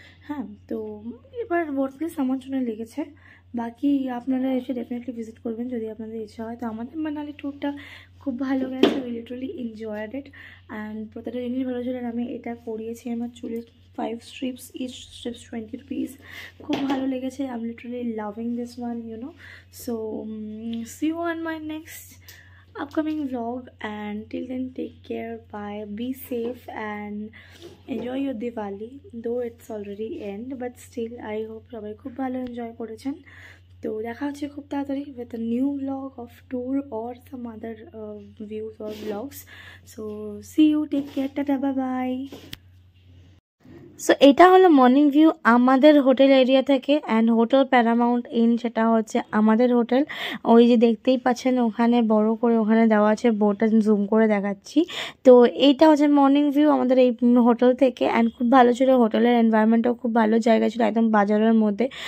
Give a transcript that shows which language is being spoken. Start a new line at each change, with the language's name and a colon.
Bangla: হ্যাঁ, তো এবার ওয়ার্থলেস আমার জন্য লেগেছে, বাকি আপনারা এসে ডেফিনেটলি ভিজিট করবেন যদি আপনাদের ইচ্ছা হয়। তো আমাদের মানালি ট্যুরটা খুব ভালো গেছে,
English: we literally enjoyed it,
Bangla: and প্রত্যেকটা জিনিস ভালো ছিল। আমি এটা করিয়েছি আমার চুলের
English: 5 strips, each strips 20 rupees,
Bangla: খুব ভালো লেগেছে।
English: I am literally loving this one, you know. So see you on my next upcoming vlog, and till then take care, bye, be safe and enjoy your Diwali, though it's already end, but still I hope
Bangla: সবাই খুব ভালো enjoy করেছেন। তো দেখা হচ্ছে খুব তাড়াতাড়ি
English: with a new vlog of tour or some other views or vlogs. So see you, take care, tata, bye bye.
Bangla: So এটা হলো মর্নিং ভিউ আমাদের হোটেল এরিয়া থেকে, অ্যান্ড হোটেল প্যারামাউন্ট ইন, সেটা হচ্ছে আমাদের হোটেল। ওই যে দেখতেই পাচ্ছেন ওখানে বড় করে ওখানে দেওয়া আছে, বোর্ডটা জুম করে দেখাচ্ছি। তো এইটা হচ্ছে মর্নিং ভিউ আমাদের এই হোটেল থেকে, অ্যান্ড খুব ভালো ছিল, হোটেলের এনভায়রনমেন্টও খুব ভালো জায়গা ছিল, একদম বাজারের মধ্যে।